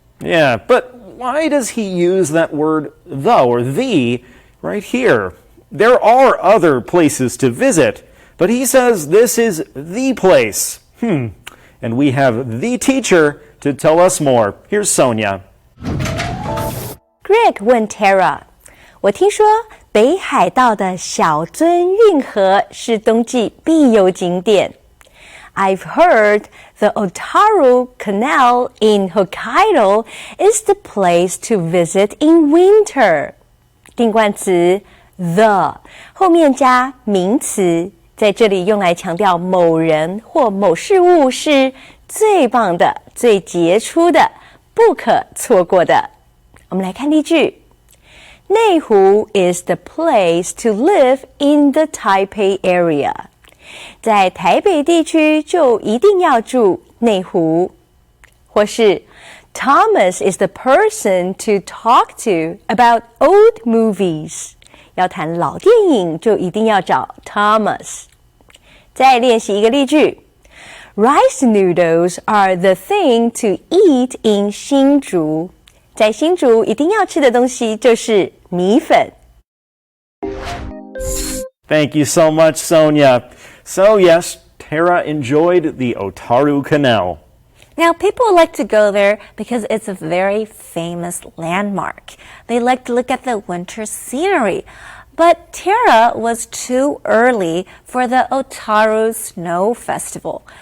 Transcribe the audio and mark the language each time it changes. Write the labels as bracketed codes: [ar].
[en] Yeah, but why does he use that word the or the right here? There are other places to visit, but he says this is the place. And we have the teacher to tell us more. Here's Sonia. [zh] Greg 问 Tara：“ 我听说北海道的小樽运河是冬季必游景点。 [en] I've heard the Otaru Canal in Hokkaido is the place to visit in winter. [zh] 定冠词 the 后面加名词，在这里用来强调某人或某事物是最棒的、最杰出的、不可错过的。我们来看例句。 [en] 内湖 is the place to live in the Taipei area. [zh] 在台北地区就一定要住内湖。或是 [en] Thomas is the person to talk to about old movies. [zh] 要谈老电影就一定要找 Thomas。再练习一个例句。 [en] Rice noodles are the thing to eat in 新竹。 [zh] 在新竹一定要吃的东西就是米粉。 [en] Thank you so much, Sonia. So yes, Tara enjoyed the Otaru Canal. Now, people like to go there because it's a very famous landmark. They like to look at the winter scenery. But Tara was too early for the Otaru Snow Festival.